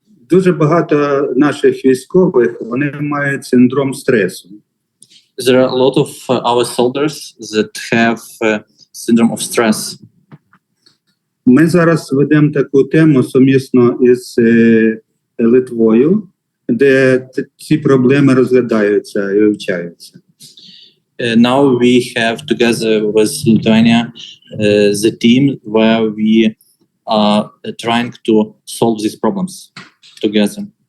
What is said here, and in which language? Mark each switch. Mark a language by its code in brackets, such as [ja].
[uk] Дуже багато наших військових, вони мають синдром стресу. [en] There are a lot of our soldiers that have syndrome of stress. [uk] Ми зараз ведемо таку тему сумісно із Литвою, де ці проблеми розглядаються і вивчаються. [en] Now we have together with Lithuania the team where we are trying to solve these problems together.